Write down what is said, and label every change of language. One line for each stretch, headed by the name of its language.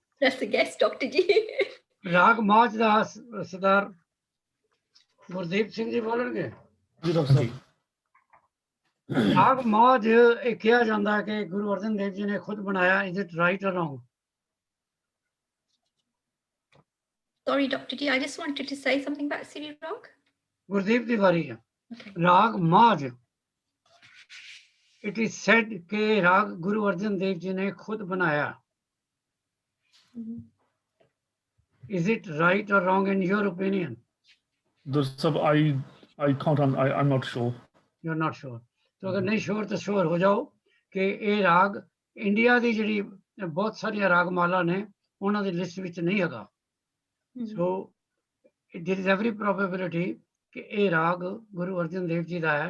English: That's the guess, Dr. Ji.
Punjabi: ਰਾਗ ਮਾਝ ਦਾ ਸਰਦਾਰ ਗੁਰਦੀਪ ਸਿੰਘ ਜੀ ਬੋਲਣਗੇ। ਜੀ ਡਾਕਟਰ ਸਾਹਿਬ। ਰਾਗ ਮਾਝ ਇਹ ਕਿਹਾ ਜਾਂਦਾ ਹੈ ਕਿ ਗੁਰੂ ਅਰਜਨ ਦੇਵ ਜੀ ਨੇ ਖੁਦ ਬਣਾਇਆ।
English: Is it right or wrong? Sorry, Dr. G, I just wanted to say something about Sri Rag.
Punjabi: Gurdeep ਦੀ ਵਾਰੀ ਹੈ।
English: Okay.
Punjabi: ਰਾਗ ਮਾਝ,
English: it is said
Punjabi: ਕਿ ਰਾਗ ਗੁਰੂ ਅਰਜਨ ਦੇਵ ਜੀ ਨੇ ਖੁਦ ਬਣਾਇਆ। Mhm.
English: Is it right or wrong in your opinion? Dr. Sahab, I can't, I'm not sure. You're not sure.
Hindi: तो अगर नहीं श्योर तो श्योर हो जाओ कि
Punjabi: ਇਹ ਰਾਗ ਇੰਡੀਆ ਦੀ ਜਿਹੜੀ ਬਹੁਤ ਸਾਰੀਆਂ ਰਾਗਮਾਲਾ ਨੇ ਉਹਨਾਂ ਦੀ ਲਿਸਟ ਵਿੱਚ ਨਹੀਂ ਹੈਗਾ। ਸੋ
English: there is every probability
Punjabi: ਕਿ ਇਹ ਰਾਗ ਗੁਰੂ ਅਰਜਨ ਦੇਵ ਜੀ ਦਾ ਹੈ।